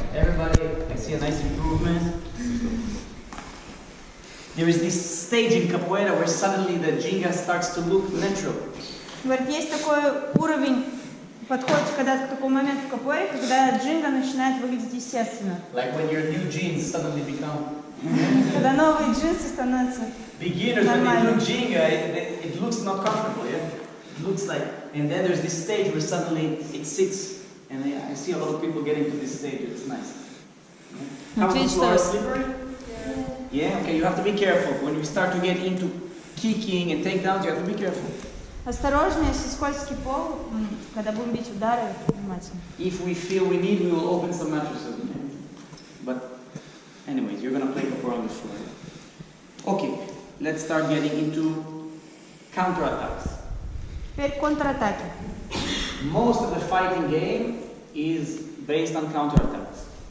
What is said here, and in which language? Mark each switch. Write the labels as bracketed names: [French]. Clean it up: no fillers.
[English] everybody, I see a nice improvement. There is this stage in capoeira where suddenly the jinga starts to look natural. [Russian] Говорит, есть такой уровень, подходит когда-то к такому моменту в капоэре, когда джинга начинает выглядеть естественно. [English] Like when your new jeans suddenly become. [Russian] Когда новые джинсы становятся [English] Beginners, when they do [Russian] нормальными. [English] jinga, it looks not comfortable, yeah? It looks like, and then there's this stage where suddenly it sits, and I see a lot of people getting to this stage, it's nice. Yeah? How the floor is slippery? Yeah, okay, you have to be careful. When you start to get into kicking and takedowns, you have to be careful. [Russian] Осторожно, если скользкий пол, когда будем бить удары, внимательно. [English] If we feel we need, we will open some mattresses. But anyways, you're gonna play capoeira on the floor. Okay, let's start getting into counterattacks. [Russian] Теперь контратаки. [English] Most of the fighting game is based on counterattacks.